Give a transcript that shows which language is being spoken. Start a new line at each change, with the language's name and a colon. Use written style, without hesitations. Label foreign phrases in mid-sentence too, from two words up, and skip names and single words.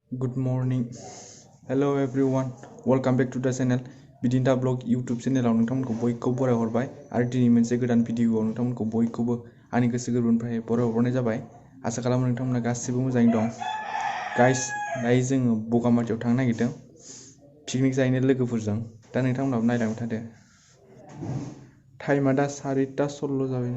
English: Good morning. Hello everyone. Welcome back to the channel.
Bodo: Bidin Moto Vlogs YouTube channel आव नोंथांमोनखौ बयखौबो बराय हरबाय आरो दिनै मोनसे गोदान भिडिय'आव नोंथांमोनखौ बयखौबो आंनि गोसो गोरबोनिफ्राय बराय हरनाय जाबाय। आसा खालामो नोंथांमोना गासिबो मोजाङै दं। गाइस, दायो जोङो बगामाटियाव थांनो नागिरदों पिकनिक जाहैनो लोगोफोरजों। दा नोंथांमोनाबो नायलांबाय थादो। टाइमआ दा 4:16 जाबाय।